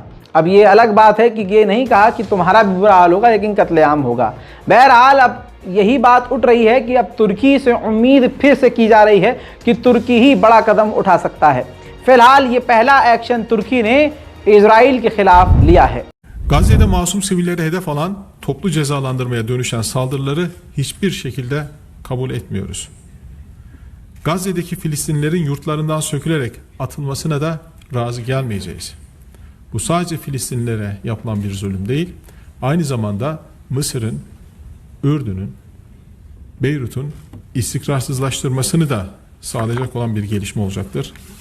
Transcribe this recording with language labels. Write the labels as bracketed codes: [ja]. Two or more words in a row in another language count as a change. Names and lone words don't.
[hi] अब ये अलग बात है कि ये नहीं कहा कि तुम्हारा भी बुरा हाल होगा, लेकिन कत्लेआम होगा। बहरहाल अब यही बात उठ रही है कि अब तुर्की से उम्मीद फिर से की जा रही है कि तुर्की ही बड़ा कदम उठा सकता है। फिलहाल ये पहला एक्शन तुर्की ने इजराइल के खिलाफ लिया है। [tr] Gazze'de masum sivilleri hedef alan, toplu cezalandırmaya dönüşen saldırıları hiçbir şekilde kabul etmiyoruz. Gazze'deki Filistinlilerin yurtlarından sökülerek atılmasına da razı gelmeyeceğiz. Bu sadece Filistinlilere yapılan bir zulüm değil, aynı zamanda Mısır'ın, Ürdün'ün, Beyrut'un istikrarsızlaştırmasını da sağlayacak olan bir gelişme olacaktır.